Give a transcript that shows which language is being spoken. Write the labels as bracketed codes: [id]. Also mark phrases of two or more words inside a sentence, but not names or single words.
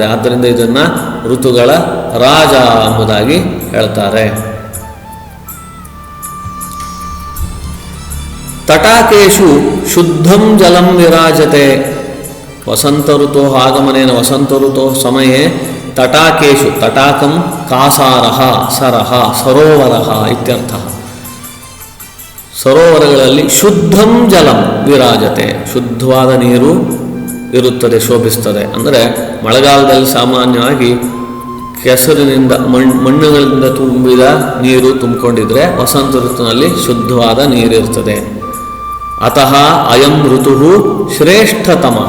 [kn] ಆದ್ದರಿಂದ ಇದನ್ನು ಋತುಗಳ ರಾಜ ಎಂಬುದಾಗಿ ಹೇಳ್ತಾರೆ. [sa] ತಟಾಕೇಶು ಶುದ್ಧಂ ಜಲಂ ವಿರಾಜತೆ. ವಸಂತ ಋತು ಆಗಮನೇನ ವಸಂತ ಋತು ಸಮಯೇ ತಟಾಕೇಶು, ತಟಾಕಂ ಕಾಸಾರಃ ಸರಃ ಸರೋವರಃ ಇತ್ಯರ್ಥ. [kn] ಸರೋವರಗಳಲ್ಲಿ [sa] ಶುದ್ಧಂ ಜಲಂ ವಿರಾಜತೆ, [kn] ಶುದ್ಧವಾದ ನೀರು ಇರುತ್ತದೆ, ಶೋಭಿಸ್ತದೆ. ಅಂದರೆ ಮಳೆಗಾಲದಲ್ಲಿ ಸಾಮಾನ್ಯವಾಗಿ ಕೆಸರಿನಿಂದ ಮಣ್ಣುಗಳಿಂದ ತುಂಬಿದ ನೀರು ತುಂಬಿಕೊಂಡಿದ್ರೆ ವಸಂತ ಋತುವಿನಲ್ಲಿ ಶುದ್ಧವಾದ ನೀರಿರ್ತದೆ. [sa] ಅತಃ ಅಯಂ ಋತು ಶ್ರೇಷ್ಠತಮಃ.